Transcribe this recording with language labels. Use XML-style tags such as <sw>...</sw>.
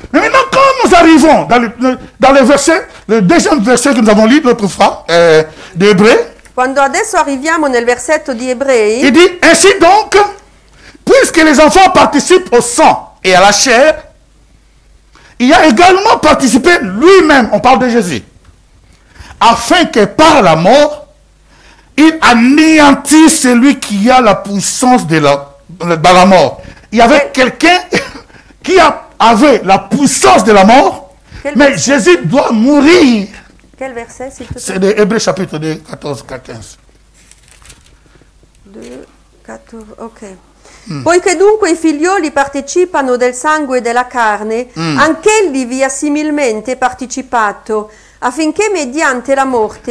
<fr>Mais maintenant, quand nous arrivons dans le verset, le deuxième verset que nous avons lu l'autre fois, d'Hébreu,</fr> <it>Quando adesso arriviamo nel versetto di Ebrei,</it> <fr>il dit, ainsi donc, puisque les enfants participent au sang et à la chair, il a également participé lui-même, on parle de Jésus, afin que par la mort, il anéantisse celui qui a la puissance dans la mort. Il y avait quelqu'un qui avait la puissance de la mort, mais Jésus doit mourir. quel verset s'il te plaît? C'est de Hébreux chapitre 2, 14 à 15. 2, 14, ok.</fr> <it>Poiché dunque i figlioli partecipano del sangue e della carne, anch'egli vi ha similmente partecipato, affinché mediante la morte,</it>